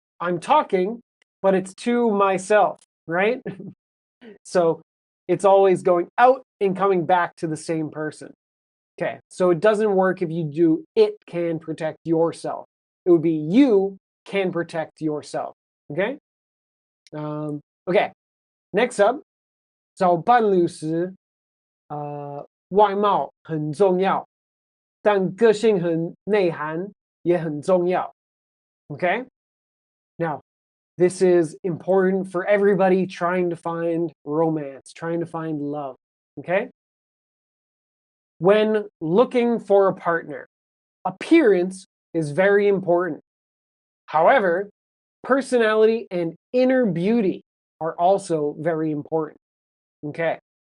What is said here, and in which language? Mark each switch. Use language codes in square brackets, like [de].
[en] I'm talking, but it's to myself, right? So it's always going out and coming back to the same person. Okay, so it doesn't work if you do it can protect yourself. It would be you can protect yourself. Okay? Okay, next up, [zh] 找伴侣时，外貌很重要，但个性和内涵也很重要. [en] Okay? Now, this is important for everybody trying to find romance, trying to find love. Okay? When looking for a partner, appearance is very important. However, personality and inner beauty are also very important. Okay.